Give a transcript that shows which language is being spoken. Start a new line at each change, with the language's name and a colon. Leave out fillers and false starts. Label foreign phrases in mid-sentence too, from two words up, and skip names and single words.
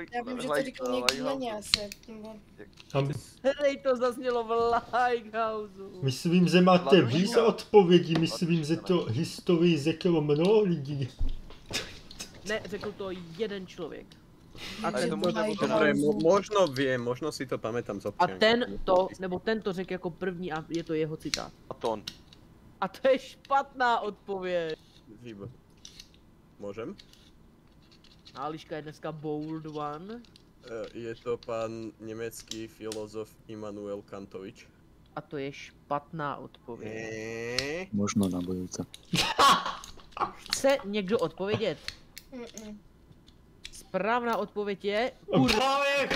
Czech: Já vím, že to říkal někdo na ně asi. Tam, Hej, to zaznělo v Lighthouseu. myslím, že máte víc odpovědí, myslím, že to historii řeklo mnoho lidí. Ne, řekl to jeden člověk. A Ale to ten, možná bylo
Slovak: Dobre, možno viem, možno si to pamätám z a občianky.
Czech: ten to řekl jako první a je to jeho citát. Aton. A to je špatná odpověď.
Slovak: Výborné. Môžem?
Czech: Ališka je dneska
English: bold one.
Slovak: Je to pán nemecký filozof Immanuel Kantovič.
Czech: A to je špatná odpověď.
Slovak: Možno na budúce.
Czech: Chce někdo odpovědět? Správná odpověď je... Právě!